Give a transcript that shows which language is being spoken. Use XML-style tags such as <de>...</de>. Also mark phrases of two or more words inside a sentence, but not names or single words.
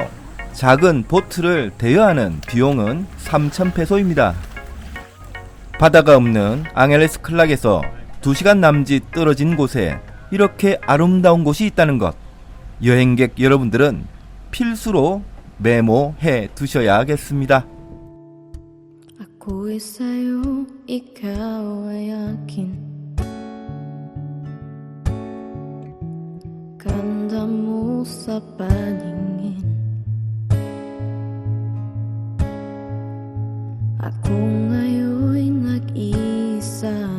<ko>작은 보트를 대여하는 비용은 3,000페소입니다. 바다가 없는 앙헬레스 클락에서 2시간 남짓 떨어진 곳에 이렇게 아름다운 곳이 있다는 것, 여행객 여러분들은 필수로 메모해 두셔야겠습니다.</ko> <tl>Aku sa'yo, ikaw ay akin. Ganda mo sa paningin. Ako ngayon'y nag-isa.</tl>